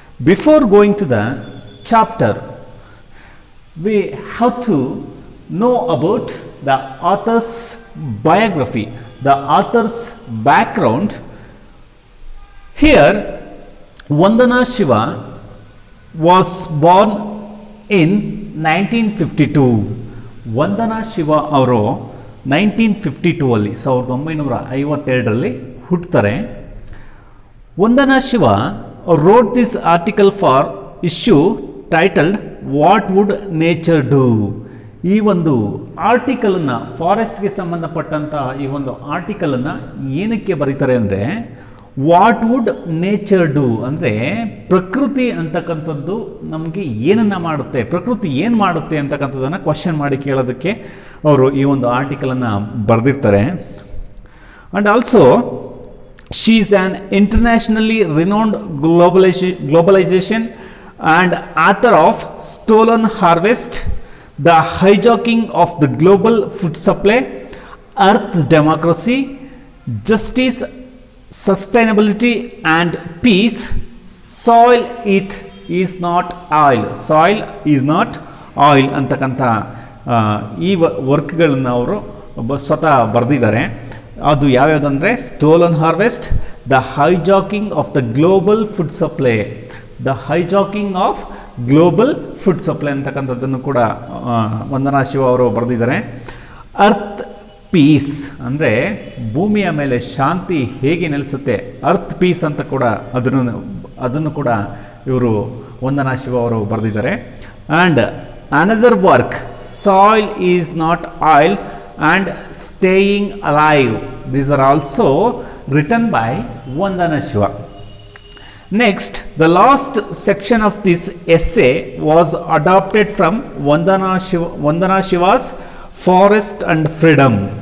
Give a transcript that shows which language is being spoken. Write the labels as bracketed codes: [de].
[en] Before going to the chapter, we have to know about the author's biography, the author's background. Here Vandana Shiva was born in 1952. [kn] ವಂದನಾ ಶಿವ ಅವರು 1952 ಅಲ್ಲಿ 1952ರಲ್ಲಿ ಹುಟ್ಟುತ್ತಾರೆ. [en] Vandana Shiva wrote this article for issue titled what would nature do. [kn] ಈ ಒಂದು ಆರ್ಟಿಕಲನ್ನು, ಫಾರೆಸ್ಟ್ಗೆ ಸಂಬಂಧಪಟ್ಟಂತಹ ಈ ಒಂದು ಆರ್ಟಿಕಲನ್ನು ಏನಕ್ಕೆ ಬರೀತಾರೆ ಅಂದರೆ, ವಾಟ್ ವುಡ್ ನೇಚರ್ ಡೂ ಅಂದರೆ ಪ್ರಕೃತಿ ಅಂತಕ್ಕಂಥದ್ದು ನಮಗೆ ಏನನ್ನು ಮಾಡುತ್ತೆ, ಪ್ರಕೃತಿ ಏನು ಮಾಡುತ್ತೆ ಅಂತಕ್ಕಂಥದ್ದನ್ನು ಕ್ವಶನ್ ಮಾಡಿ ಕೇಳೋದಕ್ಕೆ ಅವರು ಈ ಒಂದು ಆರ್ಟಿಕಲನ್ನು ಬರೆದಿರ್ತಾರೆ. [en] and also she is an internationally renowned globalisation and author of Stolen Harvest, The Hijacking of the Global Food Supply, Earth's Democracy, Justice, Sustainability and Peace, Soil It is Not Oil, Soil is Not Oil [kn] ಅಂತಕ್ಕಂಥ ಈ ವರ್ಕ್ಗಳನ್ನು ಅವರು ಸ್ವತಃ ಬರೆದಿದ್ದಾರೆ. ಅದು ಯಾವ್ಯಾವುದಂದರೆ stolen harvest, the hijacking of the global food supply, the hijacking of global food supply ಅಂತಕ್ಕಂಥದ್ದನ್ನು ಕೂಡ ವಂದನಾ ಶಿವ ಅವರು ಬರೆದಿದ್ದಾರೆ. ಅರ್ತ್ ಪೀಸ್ ಅಂದರೆ ಭೂಮಿಯ ಮೇಲೆ ಶಾಂತಿ ಹೇಗೆ ನೆಲೆಸುತ್ತೆ, ಅರ್ತ್ ಪೀಸ್ ಅಂತ ಕೂಡ ಅದನ್ನು ಕೂಡ ಇವರು ವಂದನಾ ಶಿವ ಅವರು ಬರೆದಿದ್ದಾರೆ. [en] And another work, soil is not oil and staying alive, these are also written by Vandana Shiva. Next, the last section of this essay was adopted from Vandana Shiva's Forest and Freedom.